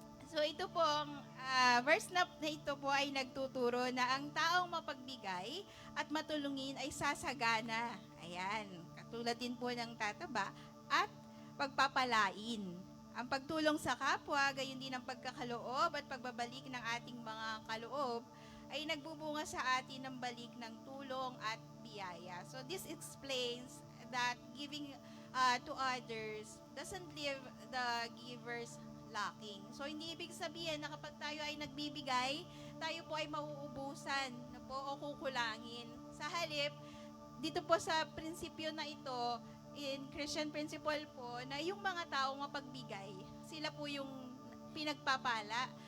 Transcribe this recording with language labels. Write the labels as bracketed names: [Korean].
[Filipino] So ito pong verse na ito po ay nagtuturo na ang taong mapagbigay at matulungin ay sasagana. Ayan. Katulad din po ng tataba at pagpapalain. Ang pagtulong sa kapwa, gayon din ang pagkakaloob at pagbabalik ng ating mga kaloob ay nagbubunga sa atin ng balik ng tulong at biyaya. [English] So this explains that giving to others doesn't leave the givers lacking. [Filipino] So hindi ibig sabihin na kapag tayo ay nagbibigay, tayo po ay mauubusan na po o kukulangin. Sa halip, dito po sa prinsipyo na ito, in Christian principle po, na yung mga taong mapagbigay, sila po yung pinagpapala.